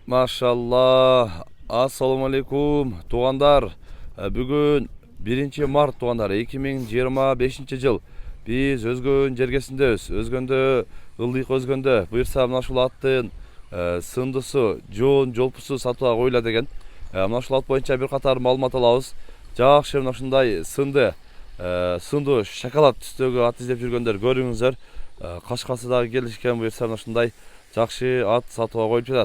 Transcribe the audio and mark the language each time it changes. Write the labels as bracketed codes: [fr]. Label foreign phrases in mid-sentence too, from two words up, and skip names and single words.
[ky] Машаалла. [ar] السلام عليكم [ky] туугандар. Бүгүн 1 март туугандар 2025 жыл. Биз Өзгөн жергесиндебиз. Өзгөндө ылдыйкы Өзгөндө. Буйрса мына ушул аттын сындысы, жоон жолпусу сатууга коюла деген. Мына ушул ат боюнча бир катар маалымат алабыз. Жакшы мына ушундай сынды шоколад түстөгү ат издеп жүргөндөр көрүңүздөр. Кашкасы дагы келишкен буйрса мына ушундай жакшы ат сатууга коюлуп жатат.